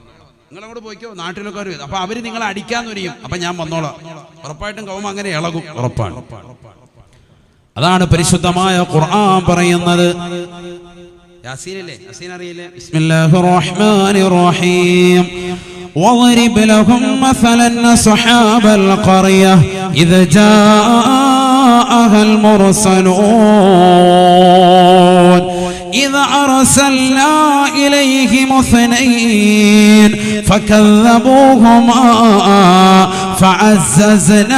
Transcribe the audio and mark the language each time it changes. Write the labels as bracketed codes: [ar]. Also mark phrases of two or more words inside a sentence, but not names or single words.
[ml] നിങ്ങൾ അങ്ങോട്ട് പോയിക്കോ, നാട്ടിലൊക്കെ വരും. അപ്പൊ അവര് നിങ്ങളെ അടിക്കാന്നൊരിയും. അപ്പൊ ഞാൻ വന്നോളാം. ഉറപ്പായിട്ടും കൗമ അങ്ങനെ ഇളകും. ഉറപ്പാണ്. അതാണ് പരിശുദ്ധമായ ഖുർആൻ പറയുന്നത്. യാസീനില്ലേ? യാസീൻ അറിയില്ലേ? [ar] بسم الله الرحمن الرحيم. وَاضْرِبْ لَهُمْ مَثَلًا أَصْحَابَ الْقَرْيَةِ إِذْ جَاءَهَا الْمُرْسَلُونَ إِذْ أَرْسَلْنَا إِلَيْهِمُ اثْنَيْنِ فَكَذَّبُوهُمَا فَعَزَّزْنَا